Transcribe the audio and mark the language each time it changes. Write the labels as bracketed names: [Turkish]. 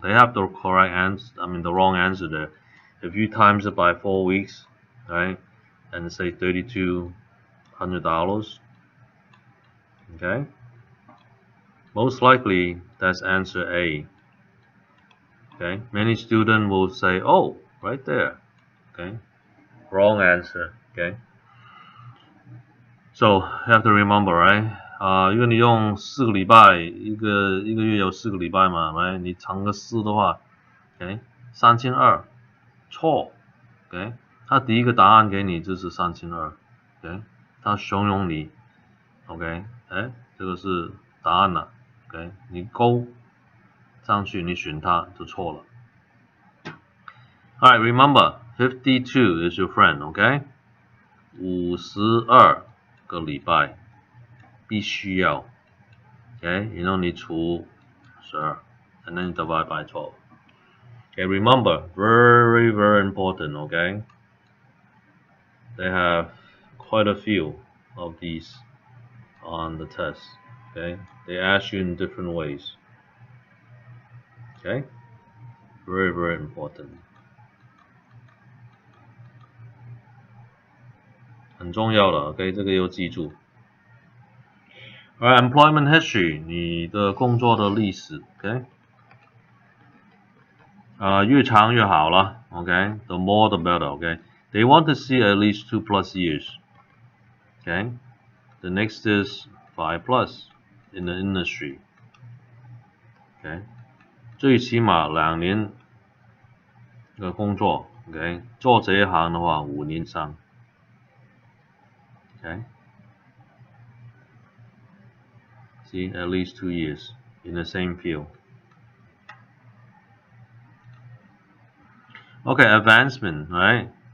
[English] They have the correct answer. I mean the wrong answer there. If you times it by 4 weeks, right, and say $3,200, okay. Most likely that's answer A. Okay. Many students will say, "Oh, right there." Okay. Wrong answer. Okay. So you have to remember, right? [Chinese] 因为你用4个礼拜，一个月有4个礼拜嘛，right? 你乘个4的话 ，OK， 3200，错 ，OK， 他第一个答案给你就是3200 ，OK， 他怂恿你 ，OK， 这个是答案了 ，OK， 你勾上去，你选它就错了。 [English] Alright, remember 52 is your friend, OK？ [Chinese] 52个礼拜必须要 ，OK， 然后你除12 [English] and then divide by 12. Okay, remember, very, very important, okay? They have quite a few of these on the test, okay? They ask you in different ways, okay? Very, very important. [Chinese] 很重要的 ，OK， 这个要记住。 [English] Alright, employment history， [Chinese] 你的工作的历史 ，OK？越长越好了 ，OK？ [English] The more the better, OK？ They want to see at least 2+ years, OK? The next is 5+ in the industry, OK？ [Chinese] 最起码2年的工作 ，OK？做这一行的话5年以上 ，OK？ [English] See, at least 2 years in the same field. Okay, advancement, right?